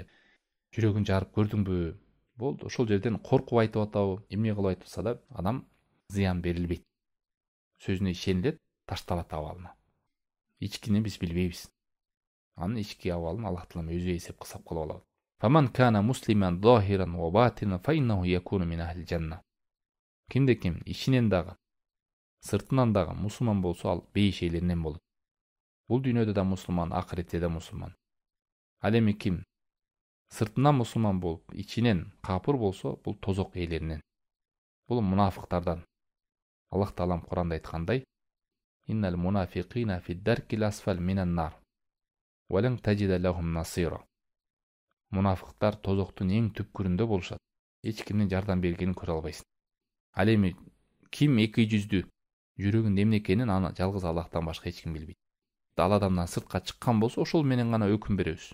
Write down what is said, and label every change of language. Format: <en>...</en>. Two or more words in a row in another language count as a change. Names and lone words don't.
<ky>Жүрөгүн жарып көрдүңбү? Болду, ошол жерден коркуп айтып атабы, эмне кылып айтса да, адам зыян берилбейт. Сөзүнө ишенилет, ташталат абалына. Ичкини биз билбейбиз. Анын ички абалын Аллах таалам өзү эсеп кысап кылып алат.</ky> <ar>فمن كان مسلما ظاهرا وباطنا فإنه يكون من أهل الجنة.</ar> <ky>Кимде ким ичинен дагы, сыртынан дагы мусулман болсо, ал бейиш элеринен болот. Бул дүйнөдө да мусулман, акыретте да мусулман. Ал эми ким сыртынан мусулман болуп, ичинен капыр болсо, бул тозок ээлеринен. Бул мунафыктардан. Аллах таалам Куранда айткандай:</ky> <ar>"إن المنافقين في الدرك الأسفل من النار. ولن تجد لهم نصيرا."</ar> <ky>Мунафыктар тозоктун эң түпкүрүндө болушат. Эч кимдин жардам бергенин көрө албайсың. Ал эми ким эки жүздүү, жүрөгүндө эмне экенин аны жалгыз Аллахтан башка эч ким билбейт. Ал адамдан сыртка чыккан болсо, ошол менен гана өкүм беребиз.</ky>